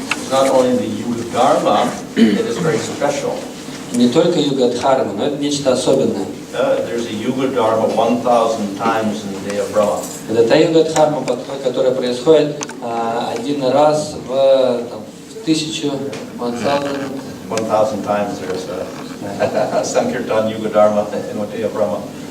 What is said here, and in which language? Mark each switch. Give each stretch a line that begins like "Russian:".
English: Not only the Yuga Dharma, it is very special.
Russian: Не только юга-дхарма, но это нечто особенное.
English: There's a Yuga Dharma 1,000 times in the day of Brahma.
Russian: Это та юга-дхарма, которая происходит один раз в 1000,
English: 1,000 times there's a Sankirtan Yuga Dharma in the day of Brahma.